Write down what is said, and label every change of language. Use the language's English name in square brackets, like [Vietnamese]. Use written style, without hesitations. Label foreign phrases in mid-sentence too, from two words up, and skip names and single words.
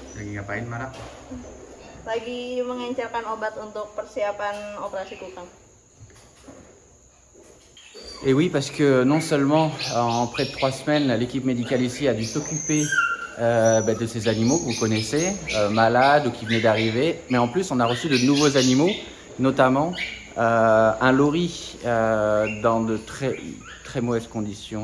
[Indonesian] ngapain Mara? Lagi mengencerkan obat untuk persiapan operasi kukang. [French] Et oui, parce que non seulement en près de 3 semaines, l'équipe médicale ici a dû s'occuper de ces animaux que vous connaissez, malades ou qui venaient d'arriver, mais en plus on a reçu de nouveaux animaux, notamment un lori dans de très mauvaises conditions.